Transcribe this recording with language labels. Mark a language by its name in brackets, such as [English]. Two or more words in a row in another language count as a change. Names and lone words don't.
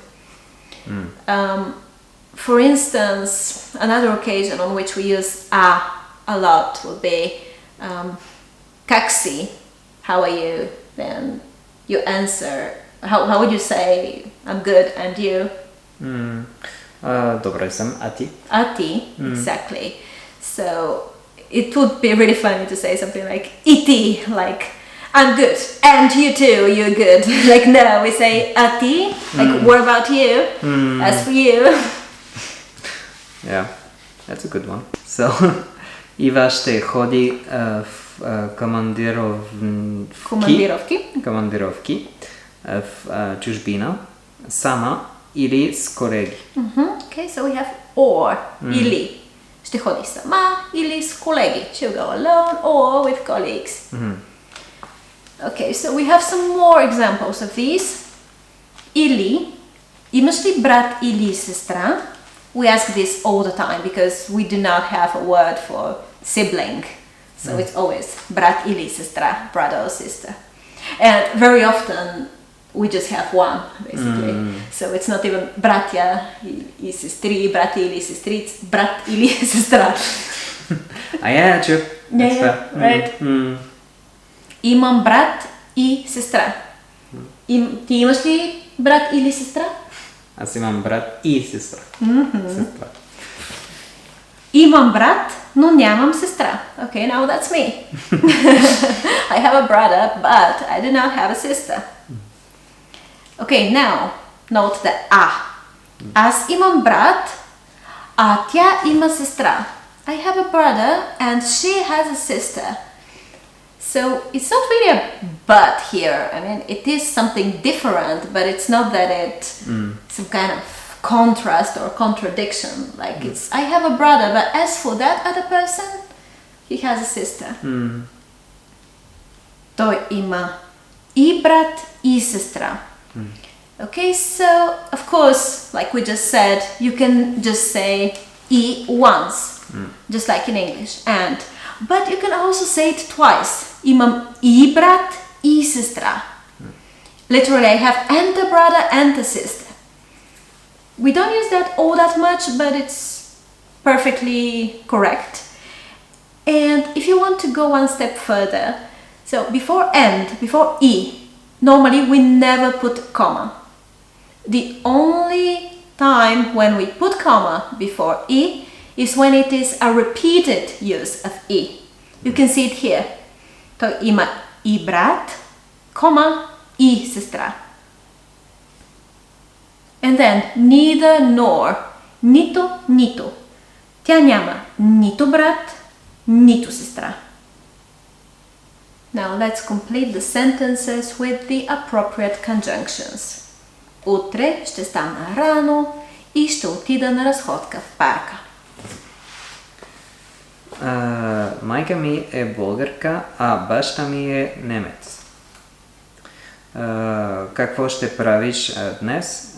[English] For instance, another occasion on which we use a lot would be kaksi, how are you? Then you answer, how would you say I'm good and you? [Bulgarian] Добре съм, а ти? А ти, [English] exactly. So it would be really funny to say something like iti, like I'm good and you too, you're good. Like no, we say [Bulgarian] а ти, [English] like what about you? As for you. Yeah, that's a good one. So, [Bulgarian] Ива ще ходи в командировки в чужбина, сама или с колеги. [English] Okay, so we have or, [Bulgarian] или. Ще ходи сама или с колеги. [English] She'll go alone or with colleagues. Okay, so we have some more examples of these. [Bulgarian] Или. Имаш ли брат или сестра? [English] We ask this all the time because we do not have a word for sibling. So it's always [Bulgarian] брат или сестра, [English] brother or sister. And very often we just have one, basically. So it's not even [Bulgarian] братя и сестри, брати или сестриц, брат или сестра. [English] Yeah, true. That's fair. Right? [Bulgarian] Имам брат и сестра. Ти имаш ли брат или сестра? Аз имам брат и сестра. Сестра. Имам брат, но нямам сестра. [English] Okay, now that's me. I have a brother, but I do not have a sister. Okay, now note the [Bulgarian] Аз имам брат, а тя има сестра. [English] I have a brother and she has a sister. So it's not really a but here. I mean, it is something different, but it's not that it's some kind of contrast or contradiction. Like it's, I have a brother, but as for that other person, he has a sister. [Bulgarian] Той има и брат, и сестра. [English] Okay, so of course, like we just said, you can just say I once, just like in English, but you can also say it twice. [Bulgarian] Имам и брат, и сестра. [English] Literally, I have and a brother and a sister. We don't use that all that much, but it's perfectly correct. And if you want to go one step further, so before and, before I, normally we never put comma. The only time when we put comma before I is when it is a repeated use of I. You can see it here. [Bulgarian] Той има и брат, comma, и сестра. [English] And then neither nor, [Bulgarian] нито, нито. Тя няма нито брат, нито сестра. [English] Now let's complete the sentences with the appropriate conjunctions. [Bulgarian] Утре ще стана рано и ще отида на разходка в парка. Майка ми е българка, а баща ми е немец. Какво ще правиш днес?